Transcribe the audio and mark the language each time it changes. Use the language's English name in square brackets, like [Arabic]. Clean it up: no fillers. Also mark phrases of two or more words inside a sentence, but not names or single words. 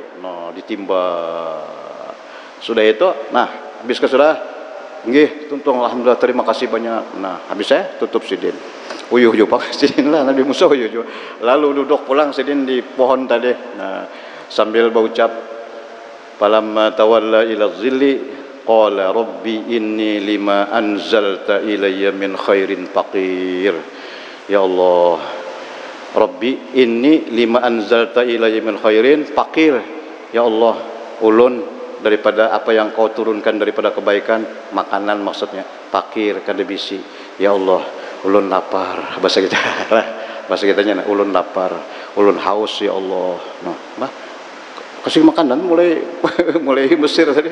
[Banjar] Nah, ditimba. Sudah itu, nah, habis sudah. Nggih, tuntung alhamdulillah terima kasih banyak. Nah, habis saya tutup sidin. Uyuh pak sidin lah Nabi Musa uyuh. Lalu duduk pulang sidin di pohon tadi. Nah, sambil berucap [Arabic] فلما تولى إلى الظل قال رب إني لما أنزلت إلي من خير فقير. يا الله، رب إني لما أنزلت إلي من خير فقير. يا الله, [Banjar] ulun daripada apa yang kau turunkan daripada kebaikan, makanan maksudnya, fakir kada bisi. [Arabic] يا الله, [Banjar] ulun lapar. Bahasa kita, bahasa kitanya, ulun lapar, ulun haus [Arabic] يا الله. [Banjar] Nah, kasih makanan mulai Mesir tadi.